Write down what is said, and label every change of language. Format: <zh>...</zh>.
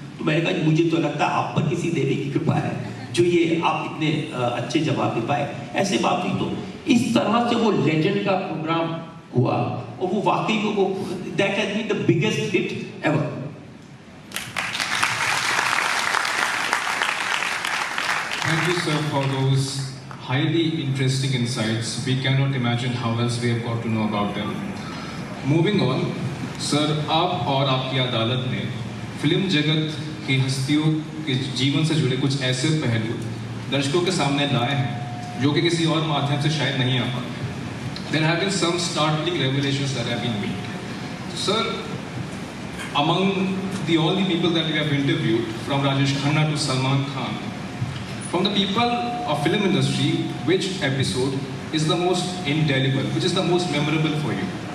<hi>तो मैंने कहा मुझे तो लगता है आप पर किसी देवी की कृपा है जो ये आप इतने अच्छे जवाब दे पाए। ऐसे बात हुई। तो इस तरह से वो लेजेंड का प्रोग्राम हुआ और वो वाकई में वो</hi> <en>That has been the biggest hit ever. Thank you, sir, for those highly interesting insights. We cannot imagine how else we have got to know about them. Moving on, sir,</en> <hi>आप और आपकी अदालत ने फिल्म जगत की हस्तियों के जीवन से जुड़े कुछ ऐसे पहलू दर्शकों के सामने लाए हैं जो कि किसी और माध्यम से शायद नहीं आ पाते।</hi> <en>There have been some startling revelations that have been made. Sir, among all the people that we have interviewed, from Rajesh Khanna to Salman Khan, from the people of film industry, which episode is the most indelible, which is the most memorable for you?</en>